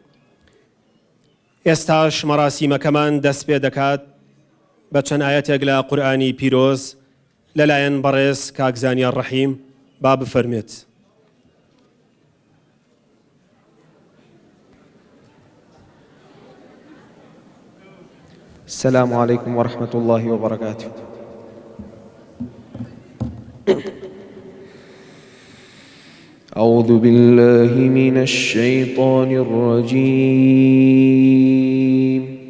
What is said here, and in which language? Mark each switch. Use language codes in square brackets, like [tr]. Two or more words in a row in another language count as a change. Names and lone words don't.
[ckb] ئێستاش مەراسیمەکەمان دەست پێ دەکات بە چەند ئایەتێک لە قورئانی پیرۆز لەلایەن بەڕێز کاک زانیار ڕەحیم با بفەرمێت. [ar] السلام عليكم ورحمة الله وبركاته. أعوذ بالله من الشيطان الرجيم.